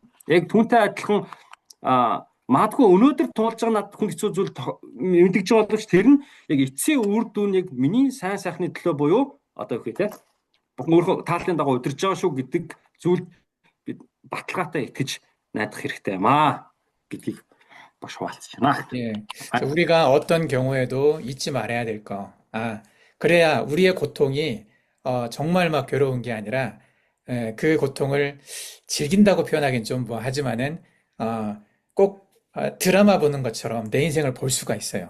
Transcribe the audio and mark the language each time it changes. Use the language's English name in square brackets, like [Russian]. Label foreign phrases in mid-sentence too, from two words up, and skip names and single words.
[Mongolian] Яг түүнтэй адилхан магадгүй өнөөдөр туулж байгаа над хүнд хэцүү зүйл мэдгэж байгаа боловч тэр нь яг эцсийн үр дүн яг миний сайн сайхны төлөө буюу одоо үгүй те бурхан тааллын дагуу удирж байгаа шүү гэдэг зүйл бид баталгаатай итгэж найдах хэрэгтэй юм гэдгийг багш хуваалцж байна. [Korean] 예. 우리가 어떤 경우에도 잊지 말아야 될 거. 그래야 우리의 고통이 정말 막 괴로운 게 아니라 그 고통을 즐긴다고 표현하긴 좀 뭐 하지만은 꼭 드라마 보는 것처럼 내 인생을 볼 수가 있어요.